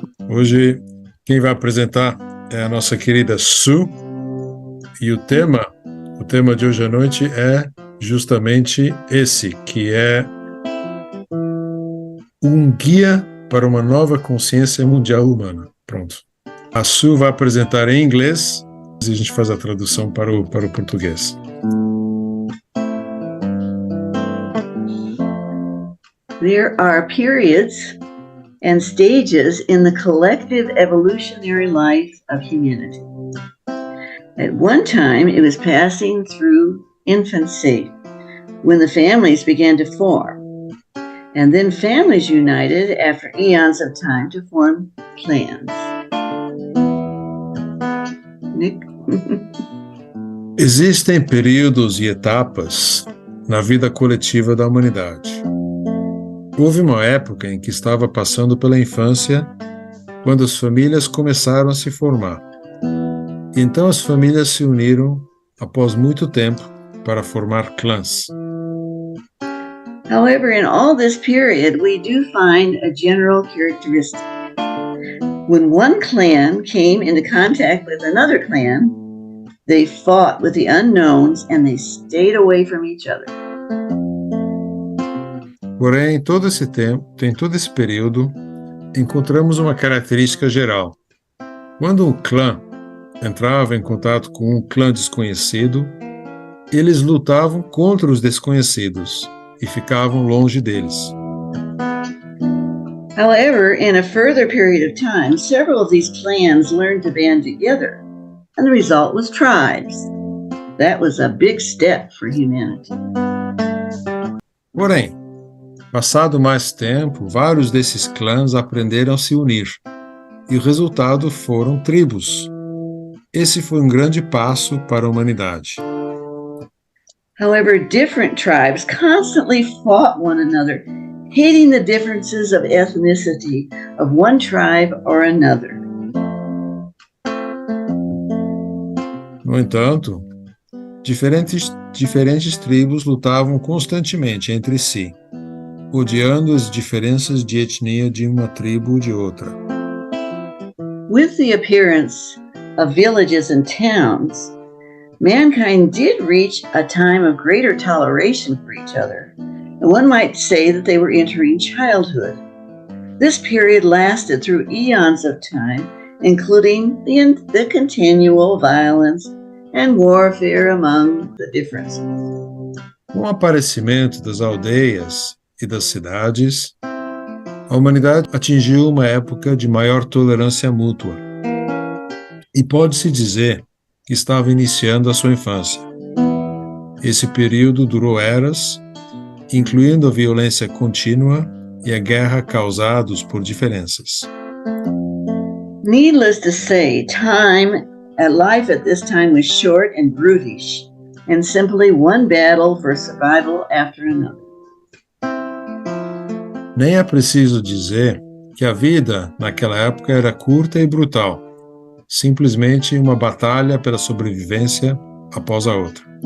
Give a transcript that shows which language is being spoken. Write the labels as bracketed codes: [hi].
[pt] Hoje, quem vai apresentar é a nossa querida Sue, e o tema de hoje à noite é justamente esse, que é um guia para uma nova consciência mundial humana. Pronto. A Sue vai apresentar em inglês e a gente faz a tradução para o português. [en] There are periods and stages in the collective evolutionary life of humanity. At one time, it was passing through infancy, when the families began to form, and then families united after eons of time to form clans. Nick? [pt] Existem períodos e etapas na vida coletiva da humanidade. Houve uma época em que estava passando pela infância, quando as famílias começaram a se formar. Então as famílias se uniram, após muito tempo, para formar clãs. [en] However, in all this period, we do find a general characteristic. When one clan came into contact with another clan, they fought with the unknowns and they stayed away from each other. [pt] Porém, em todo esse tempo, em todo esse período, encontramos uma característica geral. Quando um clã entrava em contato com um clã desconhecido, eles lutavam contra os desconhecidos e ficavam longe deles. [en] However, in a further period of time, several of these clans learned to band together, and the result was tribes. That was a big step for humanity. [pt] Porém, passado mais tempo, vários desses clãs aprenderam a se unir, e o resultado foram tribos. Esse foi um grande passo para a humanidade. [en] However, different tribes constantly fought one another, hating the differences of ethnicity of one tribe or another. [pt] No entanto, diferentes tribos lutavam constantemente entre si, odiando as diferenças de etnia de uma tribo ou de outra. [en] With the appearance of villages and towns, mankind did reach a time of greater toleration for each other, and one might say that they were entering childhood. This period lasted through eons of time, including the continual violence and warfare among the differences. [pt] Com o aparecimento das aldeias e das cidades, a humanidade atingiu uma época de maior tolerância mútua. E pode-se dizer que estava iniciando a sua infância. Esse período durou eras, incluindo a violência contínua e a guerra causados por diferenças. [en] Needless to say, life at this time was short and brutish, and simply one battle for survival after another. [pt] Nem é preciso dizer que a vida naquela época era curta e brutal, simplesmente uma batalha pela sobrevivência após a outra.